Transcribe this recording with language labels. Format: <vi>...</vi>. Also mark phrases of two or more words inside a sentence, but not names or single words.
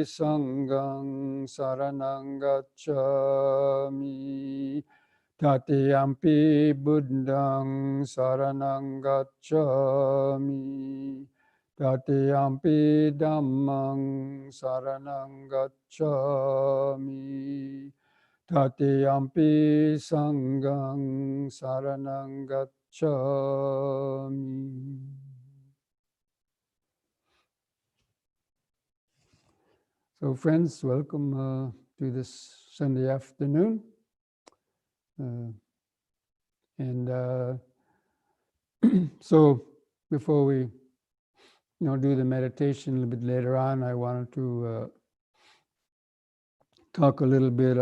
<pi>Sanghang Saranang Gacchami, Tatiyampi Buddhang Saranang Gacchami, Tatiyampi Dhammang Saranang Gacchami, Tatiyampi Sanghang Saranang Gacchami.</pi> <en>So friends, welcome to this Sunday afternoon. So before we do the meditation a little bit later on, I wanted to talk a little bit.</en>